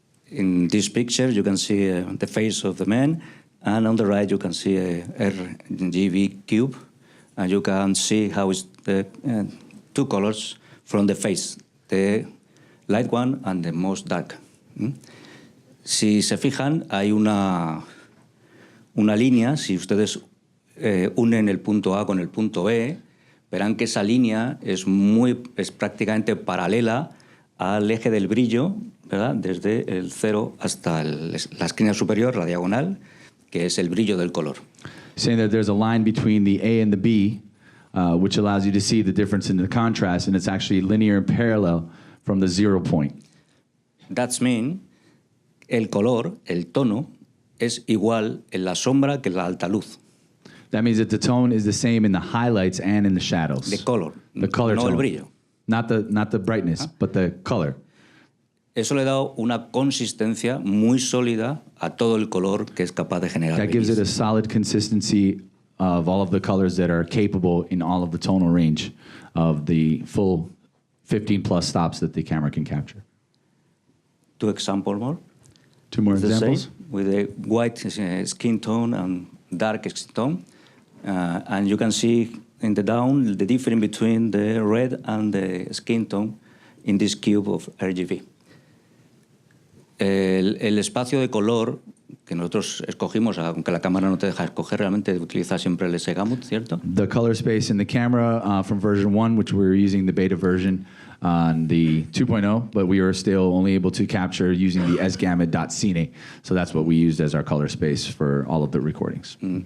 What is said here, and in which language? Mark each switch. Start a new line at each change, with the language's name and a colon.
English: In this picture, you can see the face of the man, and on the right, you can see a RGB cube, and you can see how it's the two colors from the face, the light one and the most dark.
Spanish: Si se fijan, hay una línea, si ustedes unen el punto A con el punto B, verán que esa línea es prácticamente paralela al eje del brillo, ¿verdad? Desde el 0 hasta la esquina superior, la diagonal, que es el brillo del color.
English: Saying that there's a line between the A and the B, which allows you to see the difference in the contrast, and it's actually linear and parallel from the 0 point. That means
Spanish: el color, el tono, es igual en la sombra que en la alta luz.
English: That means that the tone is the same in the highlights and in the shadows. The color, the color no tone.
Spanish: el brillo.
English: Not the brightness, but the color.
Spanish: Eso le da una consistencia muy sólida a todo el color que es capaz de generar.
English: That gives it a solid consistency of all of the colors that are capable in all of the tonal range of the full 15 plus stops that the camera can capture. Two examples more. Two more examples. Same, with a white skin tone and dark skin tone. And you can see in the down the difference between the red and the skin tone in this cube of RGB.
Spanish: El espacio de color que nosotros escogimos, aunque la cámara no te deja escoger, realmente utiliza siempre el S-gamut, ¿cierto?
English: The color space in the camera from version 1, which we were using the beta version on the 2.0, but we were still only able to capture using the sgamut.cine. So that's what we used as our color space for all of the recordings.